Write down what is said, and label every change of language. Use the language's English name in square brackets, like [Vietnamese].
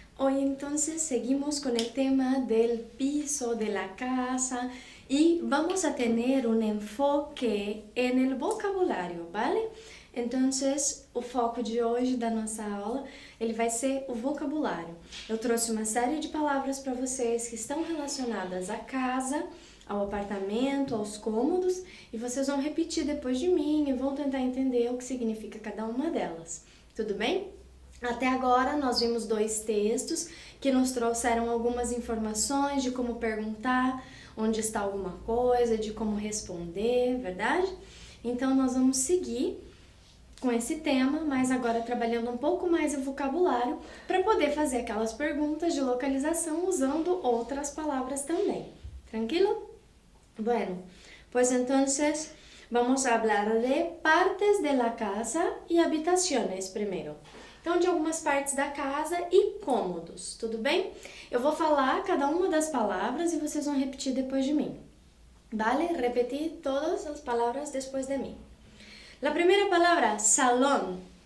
[Spanish] Hoy entonces seguimos con el tema del piso, de la casa y vamos a tener un enfoque en el vocabulario, ¿vale? [Portuguese] Entonces, o foco de hoje da nossa aula, ele vai ser o vocabulário. Eu trouxe uma série de palavras para vocês que estão relacionadas à casa, ao apartamento, aos cômodos, e vocês vão repetir depois de mim e vão tentar entender o que significa cada uma delas. Tudo bem? Até agora nós vimos dois textos que nos trouxeram algumas informações de como perguntar onde está alguma coisa, de como responder, verdade? Então nós vamos seguir com esse tema, mas agora trabalhando um pouco mais o vocabulário para poder fazer aquelas perguntas de localização usando outras palavras também. Tranquilo? [Spanish] Bueno, pues entonces vamos a hablar de partes de la casa y habitaciones primero. [Portuguese] Então, de algumas partes da casa e cômodos, tudo bem? Eu vou falar cada uma das palavras e vocês vão repetir depois de mim. Vale? Repetir todas as palavras depois de mim. [Spanish] La primera palabra, salón.